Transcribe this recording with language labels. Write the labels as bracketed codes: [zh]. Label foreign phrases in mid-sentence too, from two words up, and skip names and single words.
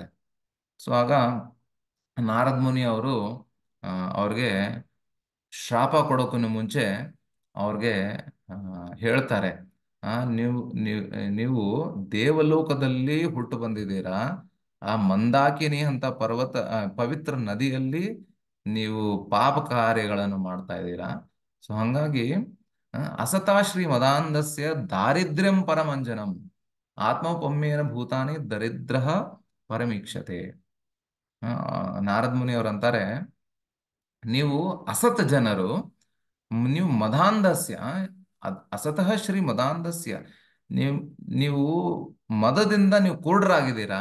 [kn] ಸೊ ಆಗ ನಾರದ್ ಮುನಿ ಅವರು ಅವ್ರಿಗೆ ಶಾಪ ಕೊಡೋಕ್ಕೂ ಮುಂಚೆ ಅವ್ರಿಗೆ ಆ, ಹೇಳ್ತಾರೆ, ನೀವು ನೀವು ನೀವು ದೇವಲೋಕದಲ್ಲಿ ಹುಟ್ಟು ಬಂದಿದ್ದೀರಾ, ಆ ಮಂದಾಕಿನಿ ಅಂತ ಪವಿತ್ರ ನದಿಯಲ್ಲಿ ನೀವು ಪಾಪ ಕಾರ್ಯಗಳನ್ನು ಮಾಡ್ತಾ ಇದ್ದೀರಾ. ಸೊ ಹಂಗಾಗಿ [sa] ಅಸತಾಶ್ರೀ ಮದಾಂಧಸ್ಯ ದಾರಿದ್ರ್ಯಂ ಪರಮಂಜನಂ ಆತ್ಮೌಪಮ್ಯೇನ ಭೂತಾನಿ ದರಿದ್ರ ಪರಮೀಕ್ಷತೆ. [kn] ನಾರದ್ ಮುನಿ ಅವರು ಅಂತಾರೆ, ನೀವು ಅಸತ್ ಜನರು, ನೀವು ಮದಾಂಧಸ್ಯ, [sa] ಅಸತಃ ಶ್ರೀ ಮದಾಂಧಸ್ಯ, [kn] ನೀವು ನೀವು ಮದದಿಂದ ನೀವು ಕುರುಡರಾಗಿದ್ದೀರಾ.